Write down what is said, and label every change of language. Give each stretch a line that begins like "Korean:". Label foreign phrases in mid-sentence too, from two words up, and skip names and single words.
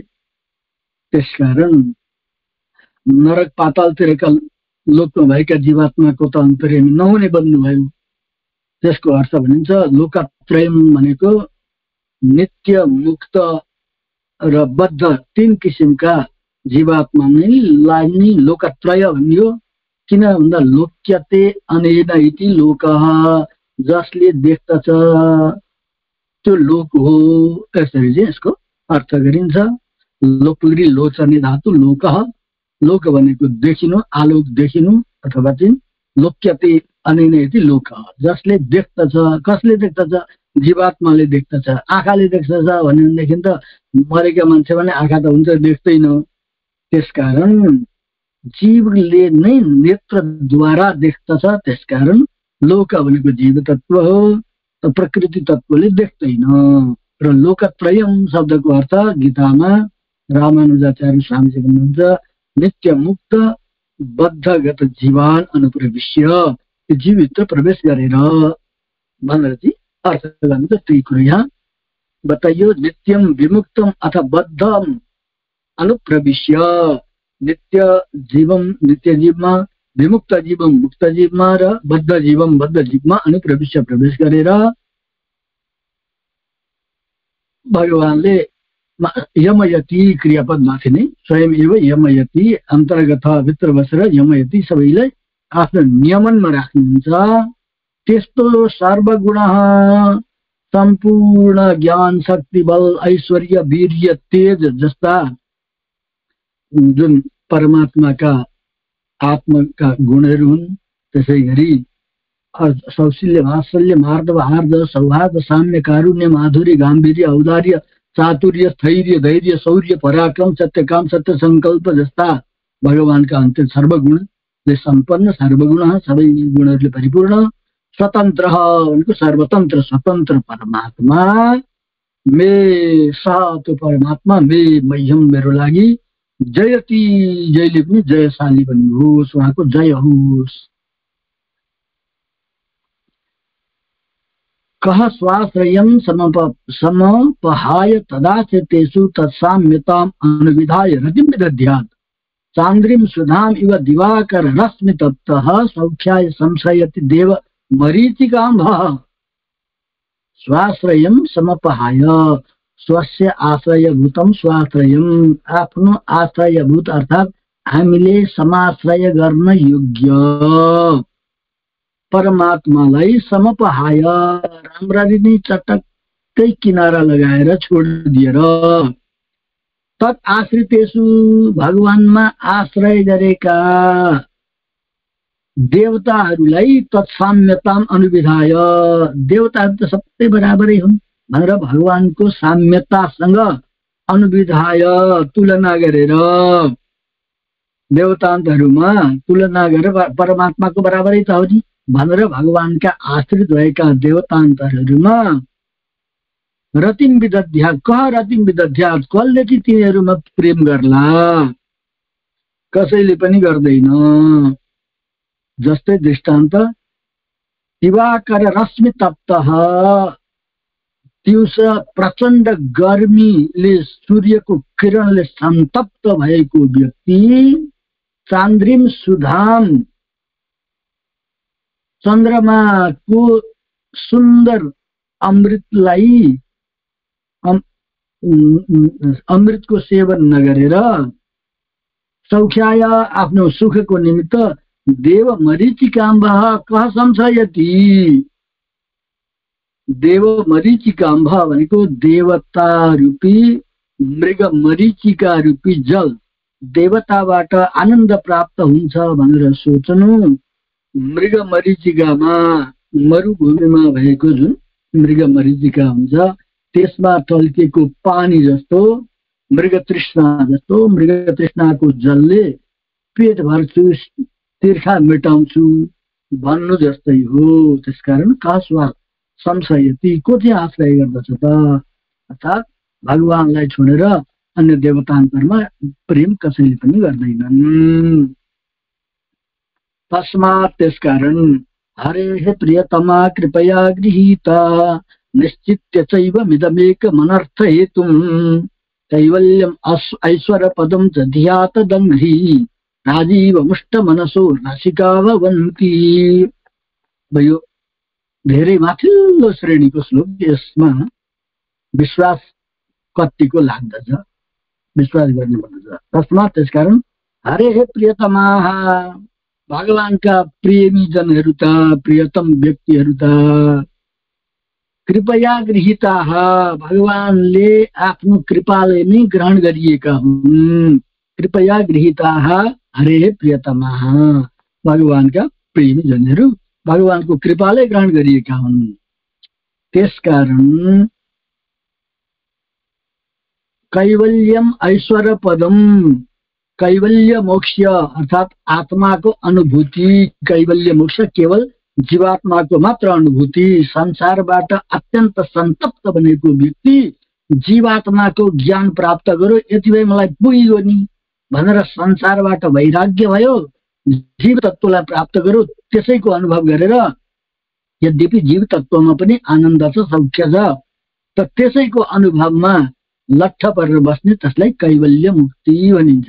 Nepali: त्यसकारण नरक पातालतिरका लोकमा भएका जीवात्माको त अन्तर्यामी नहुने बन्नुभयो। त्यसको अर्थ भनिन्छ लोकत्रयम भनेको नित्य, मुक्त र बद्ध तीन किसिमका जीवात्मा नै लोकत्रय भनियो। किन भन्दा
Sanskrit: लोक्यते अनेन इति लोकः,
Nepali: जसले देख्दछ त्यो लोक हो। यसरी चाहिँ यसको अर्थ गरिन्छ।
Sanskrit: लोकली लोचने धातु लोकः,
Nepali: लोक भनेको देखिनु, आलोक देखिनु, अथवा चाहिँ
Sanskrit: लोक्यते अनेन इति लोकः,
Nepali: जसले देख्दछ। कसले देख्दछ? जीवात्माले देख्दछ। आँखाले देख्दछ भनेदेखि त मरेका मान्छे भने आँखा त हुन्छ, देख्दैन। त्यसकारण जीवले नै नेत्रद्वारा देख्दछ। त्यसकारण लोक भनेको जीव तत्व हो, त प्रकृति तत्वले देख्दैन। र लोकत्रयम शब्दको अर्थ गीतामा रामानुजाचार्य स्वामीजी भन्नुहुन्छ
Sanskrit: नित्य मुक्त बद्धगत जीवान अनुप्रविश्य,
Nepali: जीवभित्र प्रवेश गरेर भनेर चाहिँ अर्थ गर्नुहुन्छ। त्यही कुरो यहाँ बताइयो।
Sanskrit: नित्यम विमुक्तम अथ बद्धम अनुप्रविश्य,
Nepali: नित्य जीवम नित्य जीवमा, विमुक्त जीवम मुक्त जीवमा र बद्ध जीवम बद्ध जीवमा अनुप्रविश्य प्रवेश गरेर भगवानले यमयति क्रियापद माथि नै
Sanskrit: स्वयं एव यमयति,
Nepali: अन्तर्गत भित्र बसेर यमयति सबैलाई आफ्नो नियमनमा राख्नुहुन्छ। त्यस्तो सर्वगुण सम्पूर्ण ज्ञान, शक्ति, बल, ऐश्वर्य, वीर्य, तेज जस्ता जुन परमात्माका आत्माका गुणहरू हुन्, त्यसै गरी सौशील्य, वात्सल्य, मार्दव, हार्द, सौहार्द, साम्य, कारुण्य, माधुर्य, गाम्भीर्य, औदार्य, चातुर्य, स्थैर्य, धैर्य, शौर्य, पराक्रम, सत्यकाम, सत्य संकल्प जस्ता भगवानका अन्त्य सर्वगुणले सम्पन्न, सर्वगुण सबै गुणहरूले परिपूर्ण, स्वतन्त्र भनेको सर्वतन्त्र स्वतन्त्र परमात्मा,
Sanskrit: मे स
Nepali: त्यो परमात्मा,
Sanskrit: मे मह्यम
Nepali: मेरो लागि, जयति जयले पनि जयशाली बन्नुहोस्, उहाँको जय होस्।
Sanskrit: कः स्वाश्रयं समपहाय तदाश्रितेषु तत्साम्यताम् अनुविधाय रतिं विदध्यात्, चान्द्रिं सुधाम् इव दिवाकर रश्मि तप्तः सौख्याय संशयति देव मरीचिकाम्भः। स्वाश्रयं समपहाय, स्वस्य आश्रयभूतम स्वाश्रयम,
Nepali: आफ्नो आश्रयभूत अर्थात् हामीले समाश्रय गर्न योग्य परमात्मालाई समपहाय, राम्ररी नै चटक्कै किनारा लगाएर छोडिदिएर,
Sanskrit: तत् आश्रितेषु
Nepali: भगवानमा आश्रय गरेका देवताहरूलाई
Sanskrit: तत्साम्यताम अनुविधाय,
Nepali: देवताहरू त सबै बराबरै हुन् भनेर भगवानको साम्यतासँग अनुविधाय तुलना गरेर, देवतान्तहरूमा तुलना गरेर परमात्माको बराबरै त हो नि भनेर भगवानका आश्रित भएका देवतान्तरहरूमा
Sanskrit: रतिम विदध्या, कह रतिम विदध्या,
Nepali: कसले चाहिँ तिनीहरूमा प्रेम गर्ला, कसैले पनि गर्दैन। जस्तै दृष्टान्त
Sanskrit: दिवाकर रश्मि तप्तः,
Nepali: दिउँसो प्रचण्ड गर्मीले सूर्यको किरणले सन्तप्त भएको व्यक्ति
Sanskrit: चान्द्रिम सुधाम,
Nepali: चन्द्रमाको सुन्दर अमृतलाई अमृतको सेवन नगरेर सौख्याय आफ्नो सुखको निमित्त
Sanskrit: देव मरीचिकाम्बः कः संशयति।
Nepali: देव मरीचिकाम्बा भनेको देवता रूपी मृग मरीचिका रूपी जल, देवताबाट आनन्द प्राप्त हुन्छ भनेर सोच्नु। मृग मरीचिकामा मरुभूमिमा भएको जुन मृग मरीचिका हुन्छ त्यसमा टल्केको पानी जस्तो, मृग तृष्णा जस्तो, मृग तृष्णाको जलले पेट भर्छु तिर्खा मेटाउँछु भन्नु जस्तै हो। त्यसकारण
Sanskrit: कास्वाद संशयति,
Nepali: को चाहिँ आश्रय गर्दछ त, अर्थात् भगवानलाई छोडेर अन्य देवतान्तरमा प्रेम कसैले पनि गर्दैनन्।
Sanskrit: तस्मात् त्यसकारण हरेः प्रियतमा कृपया गृहीता निश्चित्य चैव मिदमेकमनर्थ हेतुं कैवल्यम् ऐश्वर्यपदं च धियात दङ्घ्री राजीव मुष्ट मनसो रसिका भवन्ति।
Nepali: यो धेरै माथिल्लो श्रेणीको श्लोक, यसमा विश्वास कतिको लाग्दछ, विश्वास गर्नुपर्दछ। तस्मात् त्यसकारण
Sanskrit: हरे प्रियतमाः,
Nepali: भगवानका प्रेमी जनहरू त, प्रियतम व्यक्तिहरू त,
Sanskrit: कृपया गृहीताः,
Nepali: भगवानले आफ्नो कृपाले नै ग्रहण गरिएका हुन्।
Sanskrit: कृपया गृहीताः हरे प्रियतमाः,
Nepali: भगवानका प्रेमी जनहरू भगवानको कृपाले ग्रहण गरिएका हुन्। त्यसकारण
Sanskrit: कैवल्यम ऐश्वर्य पदम,
Nepali: कैवल्य मोक्ष अर्थात् आत्माको अनुभूति, कैवल्य मोक्ष केवल जीवात्माको मात्र अनुभूति। संसारबाट अत्यन्त सन्तप्त बनेको व्यक्ति जीवात्माको ज्ञान प्राप्त गर्यो, यति भए मलाई पुग्यो नि भनेर संसारबाट वैराग्य भयो, जीव तत्त्वलाई प्राप्त गर्यो, त्यसैको अनुभव गरेर, यद्यपि जीव तत्त्वमा पनि आनन्द छ, सौख्य छ, त त्यसैको अनुभवमा लट्ठ परेर बस्ने त्यसलाई कैवल्य मुक्ति भनिन्छ।